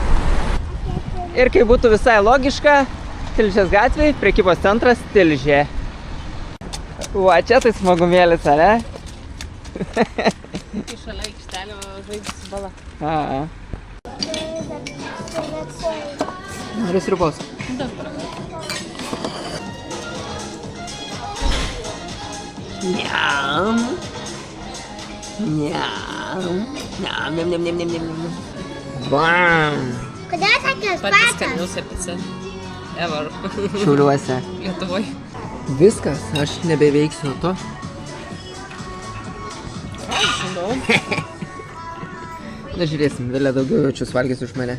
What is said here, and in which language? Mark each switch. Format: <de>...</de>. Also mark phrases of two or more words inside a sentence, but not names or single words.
<lt>Ir kai būtų visai logiška, Tilžės gatvėj, prekybos centras Tilžė. Va, čia tai smagumėlis, ne? Kai šalia aikštelio žaidži su bala. A. Nori sriubos? Dabar. Niam. Niam. Niam, niam, niam, niam, niam, niam. Bam. Kodėl tokios Pati patas? skaniausia pica. Ever. Šiauliuose. Lietuvoj. Viskas, aš nebeveiksiu to. Žinau. Na žiūrėsim, vėliau daugiau jaučius valgys už mane.</lt>